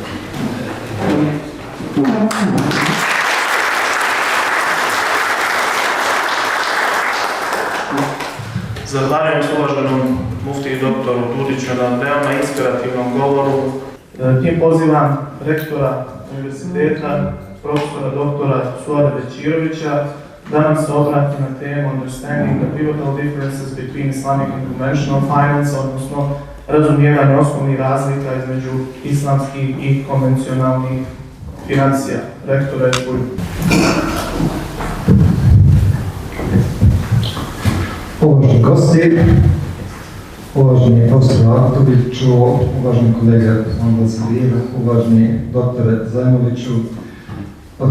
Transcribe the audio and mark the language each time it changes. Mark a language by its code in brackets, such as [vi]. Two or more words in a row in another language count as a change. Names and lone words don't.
[bs] Zahvaljujem se uvaženom muftiji doktoru Dudiću na veoma inspirativnom govoru. Tim pozivam rektora univerziteta, profesora doktora Suada Bećirovića, da nam se obrati na temu [en] Understanding the Pivotal Differences between Islamic and Conventional Finance, [bs] odnosno razumijevanje osnovnih razlika između islamskih i konvencionalnih financija. Rektore, Bulj. Uvaženi gosti, uvaženi profesor Aktoviću, uvaženi kolega Zambazir, uvaženi doktore Zajmoviću, dr.